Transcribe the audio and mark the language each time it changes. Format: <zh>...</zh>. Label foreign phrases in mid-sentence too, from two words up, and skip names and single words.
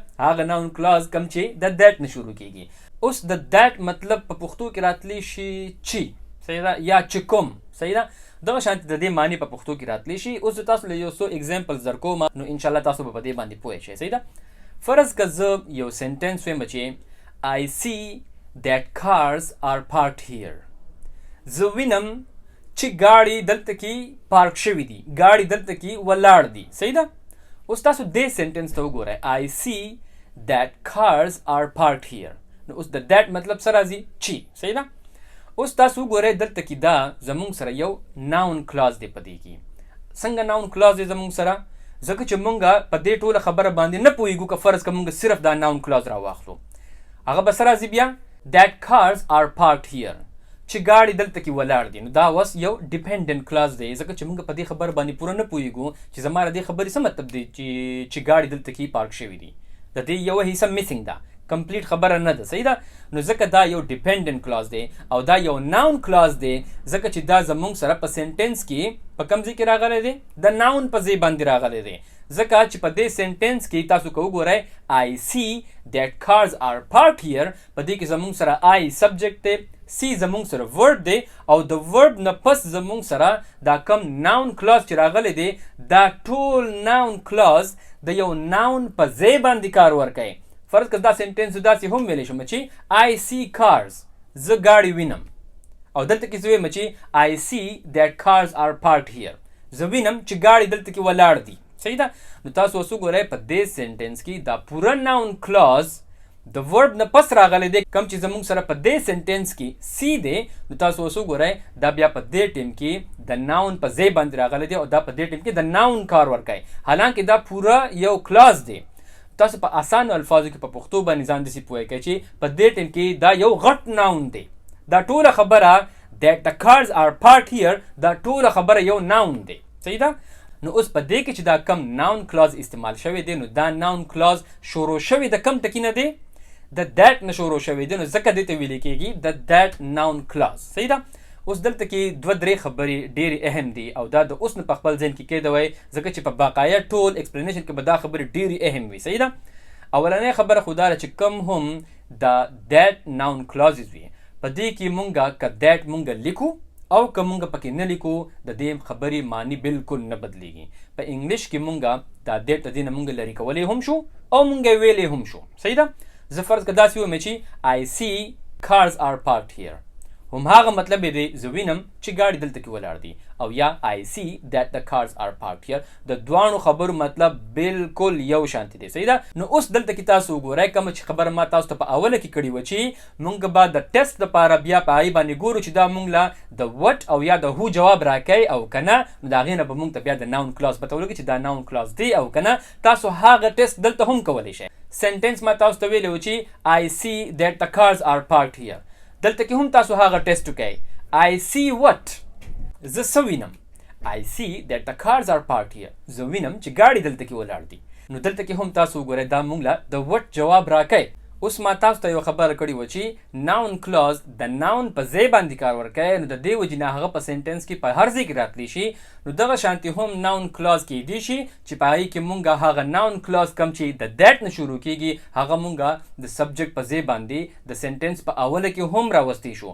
<ps>هغه</ps> <en>noun clause</en> <ps>کم چې د دیٹ نه شروع کیږي. اوس د دیٹ مطلب په پښتو کې راتلی شي چې، صحیح ده، یا چې کوم، صحیح ده. دغه شانتي د دې معنی په پښتو کې راتلی شي. اوس تاسو له یو څو اگزامپلز درکوم، نو انشاءالله تاسو به په دې باندې پوه شئ، صحیح ده. فرض که زه یو سنټنس وایم چې</ps> <en>I see that cars are parked here.</en> <ps>زه وینم چې ګاډي دلته کې پارک شوي دي، ګاډي دلته کې ولاړ دي، صحیح ده. اوس تاسو دې سنټنس ته وګورئ</ps> <en>I see that cars are parked here.</en> <ps>نو اوس د دیٹ مطلب څه راځي؟ چې، صحیح ده. اوس تاسو وګورئ دلته کې دا زمونږ سره یو</ps> <en>noun clause</en> <ps>دی په دې کې. څنګه</ps> <en>noun clause</en> <ps>دی زمونږ سره؟ ځکه چې مونږ په دې ټوله خبره باندې نه پوهېږو که فرض که مونږ صرف دا</ps> <en>noun clause</en> <ps>راواخلو. هغه به څه راځي بیا؟</ps> <en>that cars are parked here.</en> <ps>چې ګاډي دلته کې ولاړ دي. نو دا اوس یو</ps> <en>dependent clause</en> <ps>دی، ځکه چې موږ په دې خبره باندې پوره نه پوهېږو چې زما د دې خبرې څه مطلب دی چې ګاډي دلته کې پارک شوي دي. د دې یوه حصه میسنګ ده، کمپلیټ خبره نه ده، صحیح ده. نو ځکه دا یو</ps> <en>dependent clause</en> <ps>دی او دا یو</ps> <en>noun clause</en> <ps>دی، ځکه چې دا زموږ سره په سنټنس کې په کوم ځای کې راغلی دی؟ د ناون په ځای باندې راغلی دی. ځکه چې په دې سنټنس کې تاسو که وګورئ</ps> <en>I see that cars are parked here،</en> <ps>په دې کې زموږ سره I سبجیکټ دی، سی زمونږ سره ورډ دی او د ورډ نه پس زمونږ سره دا کم</ps> <en>noun clause</en> <ps>چې راغلی دی، دا ټول</ps> <en>noun clause</en> <ps>د یو ناون په ځای باندې کار ورکوي. فرض که دا سنټنس داسې هم ویلی شم چې</ps> <en>I see cars،</en> <ps>زه ګاډي وینم، او دلته کې زه وایم چې</ps> <en>I see that cars are parked here،</en> <ps>زه وینم چې ګاډي دلته کې ولاړ دي، صحیح ده. نو تاسو اوس وګورئ په دې سنټنس کې دا پوره</ps> <en>noun clause</en> <ps>د ورډ نه پس راغلی دی، کم چې زموږ سره په دې سنټنس کې سی دی. نو تاسو اوس وګورئ دا بیا په دې ټیم کې د ناون په ځای باندې راغلی دی او دا په دې ټیم کې د ناون کار ورکوي، حالانکه دا پوره یو کلاز دی. تاسو په اسانو الفاظو کې په پښتو باندې ځان داسې پوهی کړئ چې په دې ټیم کې دا یو غټ ناون دی. دا ټوله خبره</ps> <en>that the cars are parked here،</en> <ps>دا ټوله خبره یو ناون دی، صحیح ده. نو اوس په دې کې چې دا کم</ps> <en>noun clause</en> <ps>استعمال شوی دی، نو دا</ps> <en>noun clause</en> <ps>شروع شوی د کم ټکي نه دی؟ د دیٹ نه شروع شوی دی، نو ځکه دې ته ویل کېږي د</ps> <en>that noun clause,</en> <ps>صحیح ده. اوس دلته کې 2-3 خبرې ډېرې اهم دي او دا د اوس نه په خپل ذهن کې کېدوئ، ځکه چې په باقاعده ټول ایکسپلینیشن کې به دا خبرې ډېرې اهم وي، صحیح ده. اولنۍ خبره خو دا ده چې کوم هم د</ps> <en>that noun clauses</en> <ps>وي، په دې کې مونږه که دیٹ مونږ لیکو او که مونږ پکې نه لیکو، د دې خبرې معنی بالکل نه بدلیږي. په انګلیش کې مونږه دا دیٹ د دې نه مونږ لرې کولی هم شو او مونږ یې ویلی هم شو، صحیح ده. زه فرض که داسې ووایم چې</ps> <en>I see cars are parked here.</en> <ps>هماغه مطلب دی زه وینم چې ګاډي دلته کې ولاړ دي او یا</ps> <en>I see that the cars are parked here.</en> <ps>د دوانو خبرو مطلب بالکل یو شانتي دی. صحیح ده؟ نو اوس دلته کې تاسو وګورئ کوم چې خبره ما تاسو ته په اوله کې کړې و چې مونږ به د ټیسټ لپاره بیا په هغې باندې ګورو چې دا مونږ له د وټ او یا د هو جواب راکوي او که نه نو د هغې نه به مونږ ته بیا د</ps> <en>noun clause</en> <ps>پته ولګي چې دا</ps> <en>noun clause</en> <ps>دی او که نه تاسو هغه ټیسټ دلته هم کولی شئ. سنټنس ما تاسو ته ویلی و چې</ps> <en>I see that the cars are parked here.</en> <ps>دلته کې هم تاسو هغه ټیسټ وکئ.</ps> <en>I see what؟</en> <ps>زه څه وینم؟</ps> <en>I see that the cars are parked here.</en> <ps>زه وینم چې ګاډي دلته کې ولاړ دي. نو دلته کې هم تاسو وګورئ دا موږ له د وټ جواب راکئ. اوس ما تاسو ته یو خبره کړې وه چې</ps> <en>noun clause</en> <ps>د ناون په ځای باندې کار ورکوي نو د دې وجې نه هغه په سنټنس کې په هر ځای کې راتلی شي. نو دغه شانتي هم</ps> <en>noun clause</en> <ps>کیدی شي چې په هغې کې مونږ هغه</ps> <en>noun clause</en> <ps>کم چې د دیټ نه شروع کیږي هغه مونږ د سبجیکټ په ځای باندې د سنټنس په اوله کې هم راوستی شو.</ps>